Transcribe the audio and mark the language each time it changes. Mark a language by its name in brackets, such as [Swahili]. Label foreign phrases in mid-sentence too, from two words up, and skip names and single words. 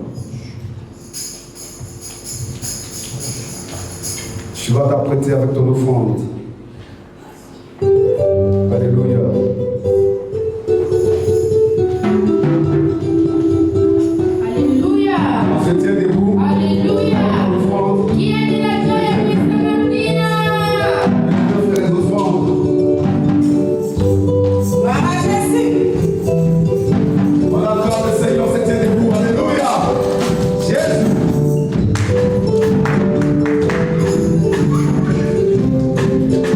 [French] Tu vas t'apprêter avec ton offrande. Alléluia. Alléluia. On se tient debout. Alléluia. L'offrande. [Italian] Chi è nella gioia questa mattina? [French] On va faire les offrandes. On acclame le Seigneur, on se tient debout. Alléluia. Jésus.